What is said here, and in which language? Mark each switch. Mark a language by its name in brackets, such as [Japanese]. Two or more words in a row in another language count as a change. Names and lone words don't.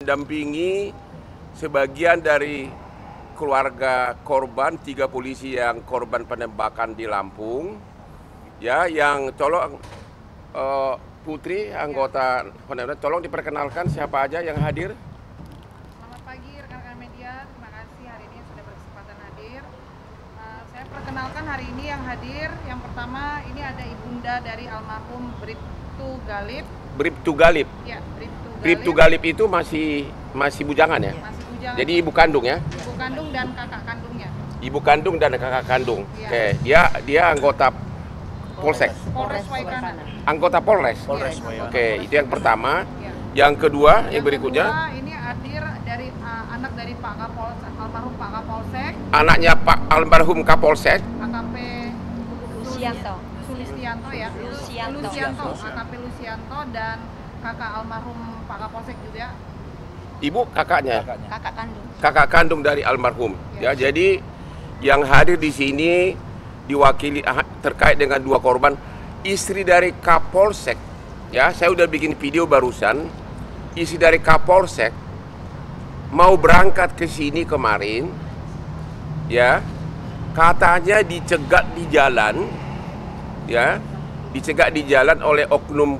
[Indonesian] mendampingi sebagian dari keluarga korban, 3 polisi yang korban penembakan di Lampung, ya, yang tolong Putri, anggota penembakan, tolong diperkenalkan siapa aja yang hadir. Selamat pagi rekan-rekan media, terima kasih hari ini sudah berkesempatan hadir. Saya perkenalkan hari ini yang hadir, yang pertama ini ada ibunda dari almarhum Bribtu Galip. Bribtu Galip. Ya, Bribtu Galip. Bribtu Galip itu masih bujangan ya? Masih bujangan. Jadi ibu kandung ya? Ibu kandung dan kakak kandungnya. Ibu kandung dan kakak kandung. Ya. Oke, dia anggota Polsek. Polres Waikana. Anggota Polres. Polres. Oke, itu yang pertama. Ya. Yang kedua, yang berikutnya. Kedua, ini hadir dari anak dari Pak Kapolsek, almarhum Pak Kapolsek, Anaknya Pak almarhum Kapolsek. AKP Lusianto. Lusianto ya. Lusianto. AKP Lusianto dan kakak almarhum Pak Kapolsek juga. Ibu kakaknya. Kakak kandung. Kakak kandung dari almarhum. Ya, jadi yang hadir di sini diwakili terkait dengan 2 korban, istri dari Kapolsek. Ya, saya udah bikin video barusan. Istri dari Kapolsek mau berangkat ke sini kemarin, ya, katanya dicegat di jalan, ya, dicegat di jalan oleh oknum.